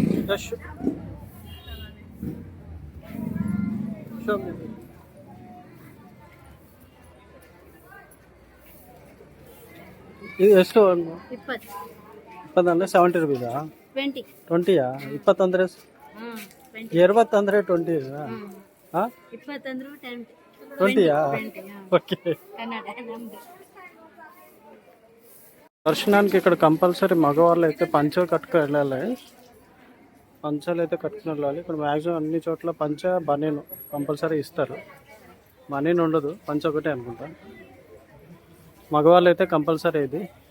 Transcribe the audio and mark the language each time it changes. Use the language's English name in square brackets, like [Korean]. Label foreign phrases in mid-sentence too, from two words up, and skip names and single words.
[Kannada] రష్ ಇದು ಎಷ್ಟು 20 ಇಪ್ಪತ್ತಂದ್ರೆ 70 ರೂಪೀಸಾ 20 20ಯಾ 20 ಅಂದ್ರೆ 20 ಅಂದ್ರೆ 20 ಹಾಂ 20 ಅಂದ್ರು 20ಯಾ 20 [Telugu] ఓకే [Kannada] ಕನ್ನಡ ನಮ್ದು [Telugu] దర్శనానికి ఇక్కడ కంపల్సరీ మగవాళ్ళు అయితే పంచ కట్టుకు వెళ్ళాలి. పంచలు అయితే కట్టుకుని వెళ్ళాలి. ఇక్కడ మ్యాక్సిమం అన్ని చోట్ల పంచ బనీను కంపల్సరీ ఇస్తారు. బనీన్ ఉండదు, పంచ ఒకటే అనుకుంటా. మగవాళ్ళు అయితే కంపల్సరీ ఇది.